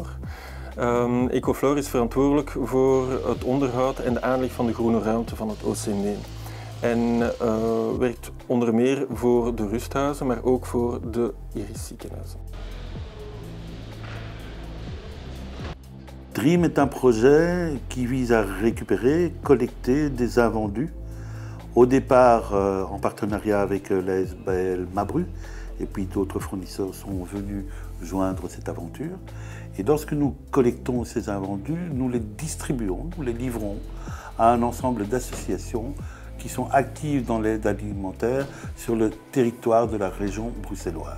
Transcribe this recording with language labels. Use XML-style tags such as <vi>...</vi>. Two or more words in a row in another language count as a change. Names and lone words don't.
<nl>Ecofloor is verantwoordelijk voor het onderhoud en de aanleg van de groene ruimte van het OCME. En werkt onder meer voor de rusthuizen, maar ook voor de Iris ziekenhuizen.</nl> <fr>DREAM est un projet qui vise à récupérer, collecter des invendus, au départ en partenariat avec la SBL Mabru, et puis d'autres fournisseurs sont venus joindre cette aventure. Et lorsque nous collectons ces invendus, nous les distribuons, nous les livrons à un ensemble d'associations qui sont actives dans l'aide alimentaire sur le territoire de la région bruxelloise.</fr>